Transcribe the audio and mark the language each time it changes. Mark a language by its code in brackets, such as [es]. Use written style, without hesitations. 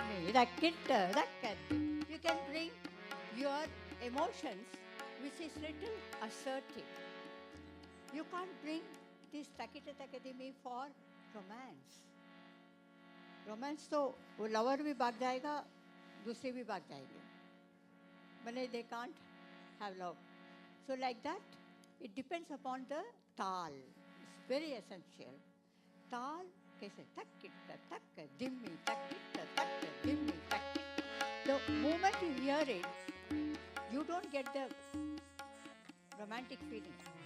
[en] You can bring your emotions, which is little assertive. You can't bring this Akademi for romance. [hi] Romance तो वो lover भी भाग जाएगा, दूसरे भी भाग जाएंगे. [en] But they can't have love. So like that, it depends upon the tal. It's very essential. Tal कैसे takkitta, takka, dimmi, takkitta, takka, dimmi, takkitta. The moment you hear it, you don't get the romantic feeling.